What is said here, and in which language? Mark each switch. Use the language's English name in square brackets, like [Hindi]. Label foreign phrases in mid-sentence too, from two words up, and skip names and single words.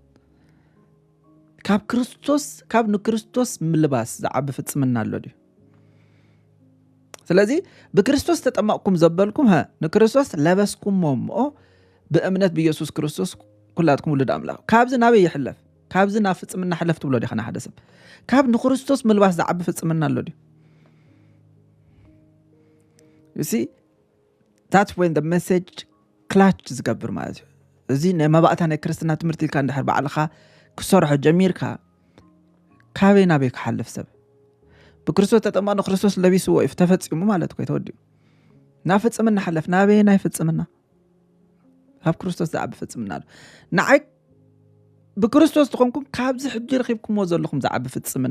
[Tigrinya] ካብ ንክርስቶስ ምልባስ ዝዓቢ ፍጽምና ኣሎ ዲ ስለዚ ብክርስቶስ ተጠመቕኩም ዘበልኩም ንክርስቶስ ለበስኩሞ እሞ ብእምነት ብኢየሱስ ክርስቶስ ኩላትኩም ውሉድ ኣምላኽ ካብዚ ናበይ ይሕለፍ ካብዚ ናብ ፍጽምና ሕለፍ ትብሎ ዲኻ ሓደ ሰብ ካብ ንክርስቶስ ምልባስ ዝዓቢ ፍጽምና ኣሎ ዲ [English] you see that's when the message [Tigrinya] ክላች ዝገብር ማለት እዩ እዚ ናይ መባእታ ናይ ክርስትና ትምህርቲ ኢልካ እንድሕር ባዕልኻ ክሰርሖ ጀሚርካ ካበይ ናበይ ክሓልፍ ሰብ ብክርስቶስ ተጠመቕን ክርስቶስ ለቢስዎ እዩ ተፈጺሙ ማለት እኮ ተወዲኡ ናብ ፍጽምና ሓለፍ ናበይ ናይ ፍጽምና ካብ ክርስቶስ ዝዓቢ ፍጽምና ኣሎ ንዓይ ብክርስቶስ ትኾንኩም ካብዚ ሕጂ ረኺብኩምዎ ዘለኹም ዝዓቢ ፍጽምና